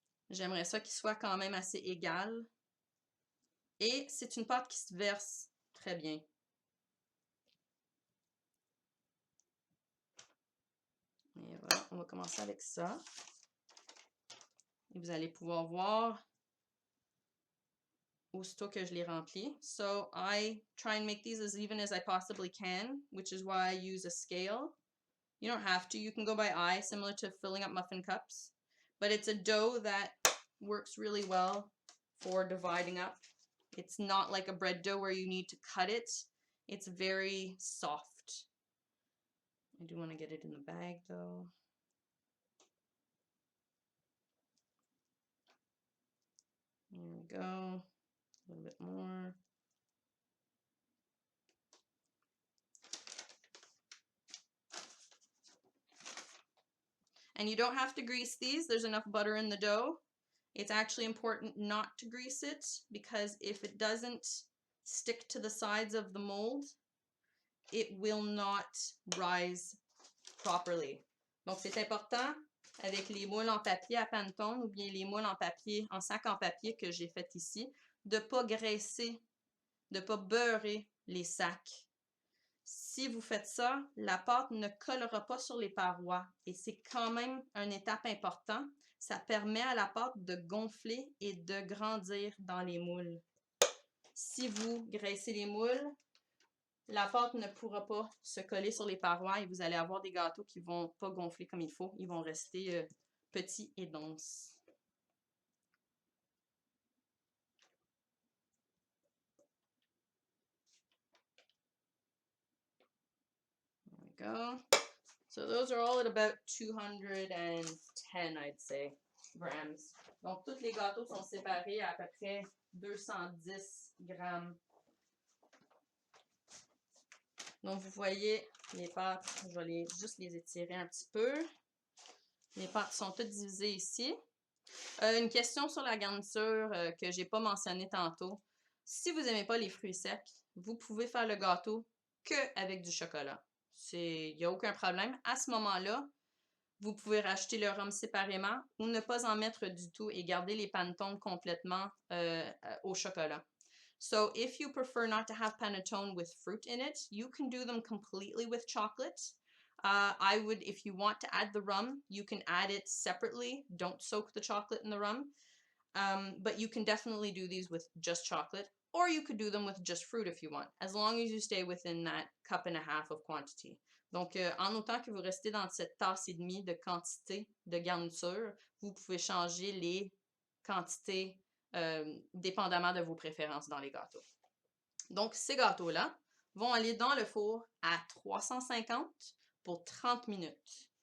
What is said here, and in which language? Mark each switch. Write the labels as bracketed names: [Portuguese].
[French] J'aimerais ça qu'il soit quand même assez égal. Et c'est une pâte qui se verse très bien. Et voilà, on va commencer avec ça. Et vous allez pouvoir voir aussitôt que je les remplis. [English] So I try and make these as even as I possibly can, which is why I use a scale. You don't have to. You can go by eye, similar to filling up muffin cups. But it's a dough that works really well for dividing up. It's not like a bread dough where you need to cut it. It's very soft. I do want to get it in the bag though. There we go. A little bit more. And you don't have to grease these. There's enough butter in the dough. It's actually important not to grease it because if it doesn't stick to the sides of the mold, it will not rise properly. [French] Donc, c'est important avec les moules en papier à Pantone ou bien les moules en papier, en sac en papier que j'ai fait ici, de ne pas graisser, de ne pas beurrer les sacs. Si vous faites ça, la pâte ne collera pas sur les parois et c'est quand même une étape importante. Ça permet à la pâte de gonfler et de grandir dans les moules. Si vous graissez les moules, la pâte ne pourra pas se coller sur les parois et vous allez avoir des gâteaux qui ne vont pas gonfler comme il faut. Ils vont rester petits et denses. [English] There we go. So those are all at about 210, I'd say, grams. [French] Donc, tous les gâteaux sont séparés à peu près 210 grammes. Donc, vous voyez, les pâtes, je vais juste les étirer un petit peu. Les pâtes sont toutes divisées ici. Une question sur la garniture que j'ai pas mentionnée tantôt. Si vous n'aimez pas les fruits secs, vous pouvez faire le gâteau qu'avec du chocolat. Il n'y a aucun problème. À ce moment-là, vous pouvez racheter le rhum séparément ou ne pas en mettre du tout et garder les panetones complètement au chocolat. [English] So if you prefer not to have panettone with fruit in it, you can do them completely with chocolate. I would, if you want to add the rum, you can add it separately. Don't soak the chocolate in the rum. But you can definitely do these with just chocolate, or you could do them with just fruit if you want, as long as you stay within that cup and a half of quantity. [French] Donc, en autant que vous restez dans cette tasse et demie de quantité de garniture, vous pouvez changer les quantités dépendamment de vos préférences dans les gâteaux. Donc, ces gâteaux-là vont aller dans le four à 350 pour 30 minutes.